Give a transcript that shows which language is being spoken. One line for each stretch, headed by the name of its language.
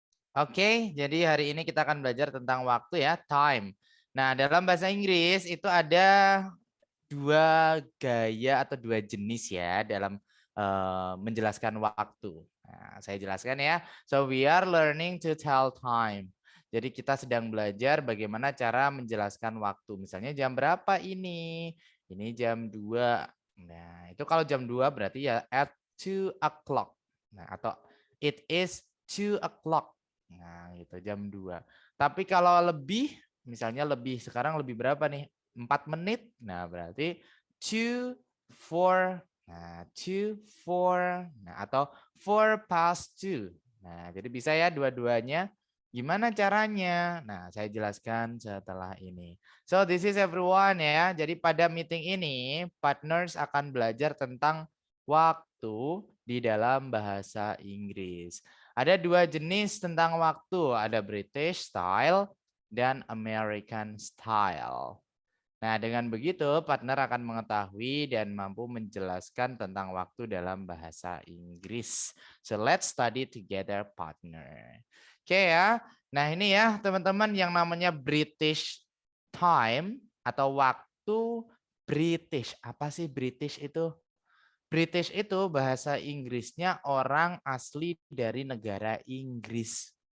Indonesian: Oke, jadi hari ini kita akan belajar tentang waktu ya, time. Nah, dalam bahasa Inggris itu ada dua gaya atau dua jenis ya dalam menjelaskan waktu. Nah, saya jelaskan ya.
English: So we are learning to tell time.
Indonesian: Jadi kita sedang belajar bagaimana cara menjelaskan waktu. Misalnya jam berapa ini? Ini jam 2. Nah, itu kalau jam 2 berarti ya
English: at 2 o'clock.
Indonesian: Nah, atau
English: it is 2 o'clock.
Indonesian: Nah, itu jam 2. Tapi kalau lebih, misalnya lebih sekarang lebih berapa nih? 4 menit. Nah, berarti 2, 4. Nah, 2, 4. Nah, atau
English: 4 past 2.
Indonesian: Nah, jadi bisa ya dua-duanya. Gimana caranya? Nah, saya jelaskan setelah ini.
English: So, this is everyone
Indonesian: ya. Jadi pada meeting ini, partners akan belajar tentang waktu di dalam bahasa Inggris. Ada dua jenis tentang waktu. Ada British style dan American style. Nah, dengan begitu partner akan mengetahui dan mampu menjelaskan tentang waktu dalam bahasa Inggris.
English: So, let's study together, partner.
Indonesian: Oke ya. Nah, ini ya teman-teman yang namanya British time atau waktu British. Apa sih British itu? British itu bahasa Inggrisnya orang asli dari negara Inggris.